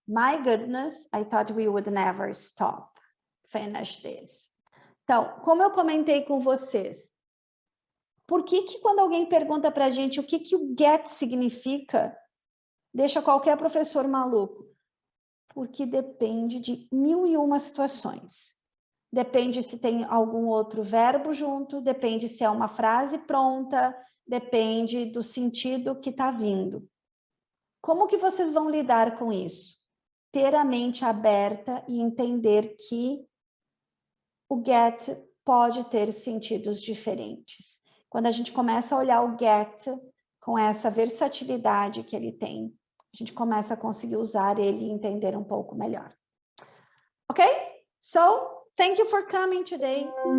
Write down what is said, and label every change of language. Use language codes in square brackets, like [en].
[en] My goodness, I thought we would never stop. Finish this. [pt] Então, como eu comentei com vocês, por que quando alguém pergunta para a gente o que o get significa, deixa qualquer professor maluco? Porque depende de 1001 situações. Depende se tem algum outro verbo junto, depende se é uma frase pronta, depende do sentido que está vindo. Como que vocês vão lidar com isso? Ter a mente aberta e entender que o get pode ter sentidos diferentes. Quando a gente começa a olhar o get com essa versatilidade que ele tem, a gente começa a conseguir usar ele e entender um pouco melhor. [en] Ok? So, thank you for coming today.